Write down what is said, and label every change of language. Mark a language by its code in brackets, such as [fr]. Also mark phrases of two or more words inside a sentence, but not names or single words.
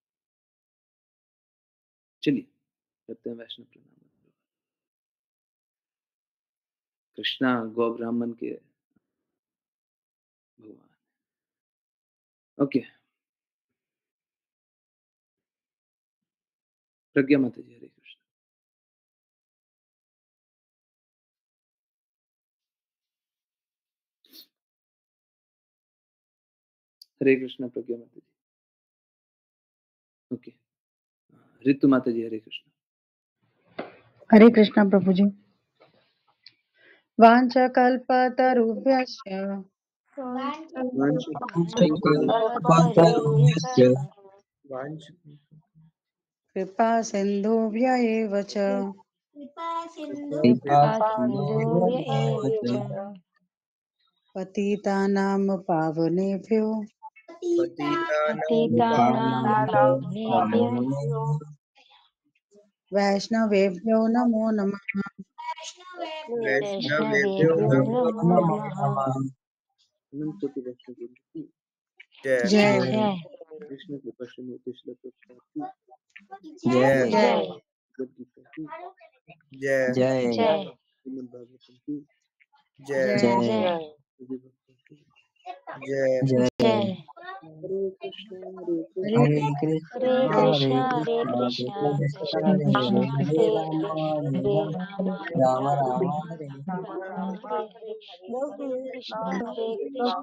[hi] चलिए करते हैं वैष्णव प्रणाम। कृष्णा गौ ब्राह्मण के भगवान। ओके, प्रज्ञा माता जी, हरे कृष्ण। हरे कृष्ण प्रज्ञा माता जी। ओके, ऋतु माता जी, हरे कृष्ण। हरे कृष्णा प्रभु जी। [sa] वाञ्छकल्पतरुभ्यश्च कृपा सिन्धुभ्य एव च कृपासिन्धुभ्य एव च पतितानां पावनेभ्यो पतितानां पावनेभ्यो वैष्णवेभ्यो नमो नमः। वैष्णवेभ्यो नमो नमः। [hi] अनंत कोटि वैष्णव वृंद की जय जय कृष्ण कृपा से मोती श्लोक की जय भगवद गीता की जय जय श्रीमद् भागवतम की जय जय सभी भक्तों की। जय। [sa] हरे कृष्ण हरे हरे कृष्ण हरे कृष्णा हरे हरे कृष्ण कृष्णा कृष्ण कृष्ण कृष्ण कृष्णा हरे हरे राम हरे हरे हरे राम राम राम हरे राम राम हरे राम राम हरे हरे हरे कृष्णा हरे कृष्ण